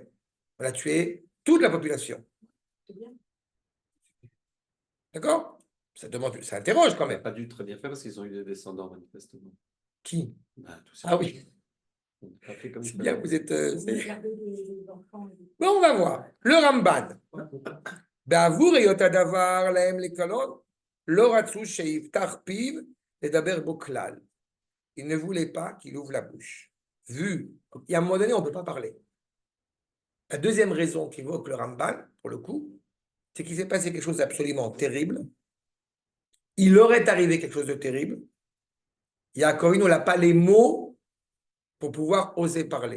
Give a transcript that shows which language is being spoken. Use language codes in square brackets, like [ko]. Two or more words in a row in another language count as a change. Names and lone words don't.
[fr] On a tué toute la population. C'est bien. D'accord? Ça interroge quand On n'a même. pas dû très bien faire parce qu'ils ont eu des descendants, manifestement. Qui? Bah, tout ça. Ah oui, On n'a pas fait comme c'est il bien, fallait. vous êtes. Regardez les enfants. Bon, on va voir. Le Ramban. [he] בעבור היות הדבר להם לקלון, לא רצו שיפתח פיו לדבר בו כלל. [fr] Ils ne voulaient pas qu'il ouvre la bouche. Vu, il y a un moment donné, on ne peut pas parler. La deuxième raison qu'évoque le Ramban, pour le coup, c'est qu'il s'est passé quelque chose d'absolument terrible. Il aurait arrivé quelque chose de terrible. Yaakov n'a pas les mots pour pouvoir oser parler.